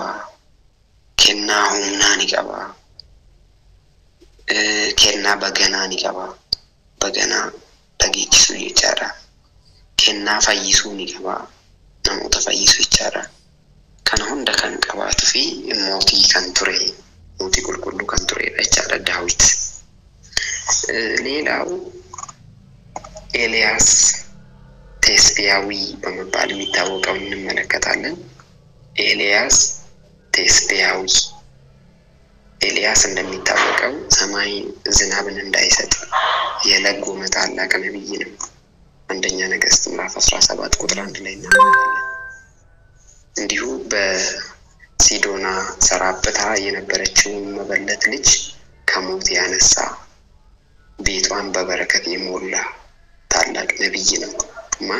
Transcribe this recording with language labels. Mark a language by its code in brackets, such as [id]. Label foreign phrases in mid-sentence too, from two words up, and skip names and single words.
[om] Kennaa humnaa ni qaba. Kennaa baganaa ni qaba. Baganaa dhageechisuu jechaadha. Kennaa fayyisuu ni qaba. Namoota fayyisuu jechaadha. Kana hunda kan qabaatu fi mootii kan ture, mootii qulqulluu kan turedha jechaadha Daawit. [am] ሌላው ኤልያስ ቴስቢያዊ በመባል የሚታወቀው እንመለከታለን። ኤልያስ ቴስቢያዊ ኤልያስ እንደሚታወቀው ሰማይ ዝናብን እንዳይሰጥ የለጎመ ታላቅ ነብይ ነው። አንደኛ ነገሥት ምዕራፍ 17 ቁጥር 1 ላይ ነው። እንዲሁ በሲዶና ሰራፕታ የነበረችው መበለት ልጅ ከሞት ያነሳ ቤቷን በበረከት የሞላ ታላቅ ነብይ ነው። ማን?